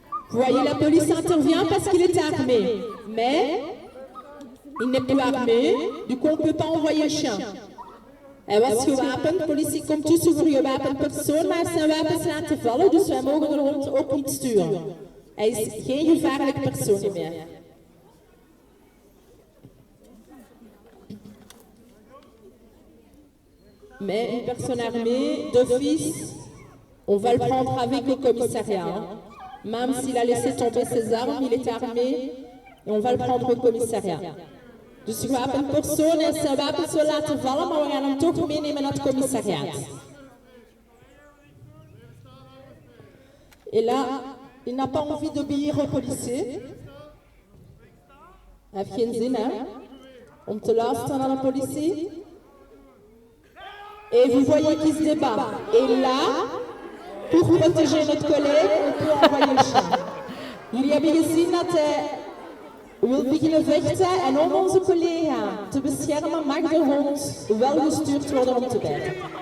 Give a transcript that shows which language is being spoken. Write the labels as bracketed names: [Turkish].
[French] Vous voyez, la police intervient parce qu'il est armé. Mais il n'est plus armé, du coup on ne peut pas envoyer le chien. [Dutch] Hij was gewapend, de politie komt dus voor een gewapend persoon, maar hij heeft zijn wapens laten vallen, dus wij mogen de hond ook niet sturen. Hij is geen gevaarlijk persoon meer. [French] Mais une personne armée, d'office, on va le prendre avec au commissariat. Hein. Même s'il a laissé tomber ses armes, il est armé et on va le prendre au commissariat. [Dutch] Dus je gewapend persoon en zijn wapens wil laten vallen, maar we gaan hem toch meenemen naar het commissariat. [French] Et là, il n'a pas envie d'obéir au policier. [Dutch] Hij heeft geen zin, hè, om te luisteren naar de politie. [French] Et vous voyez qu'il se débat. Et là, pour protéger notre collègue, on peut envoyer le chien. [Dutch] Jullie hebben gezien dat hij wil beginnen vechten en om onze collega te beschermen mag de hond wel gestuurd worden om te bijten.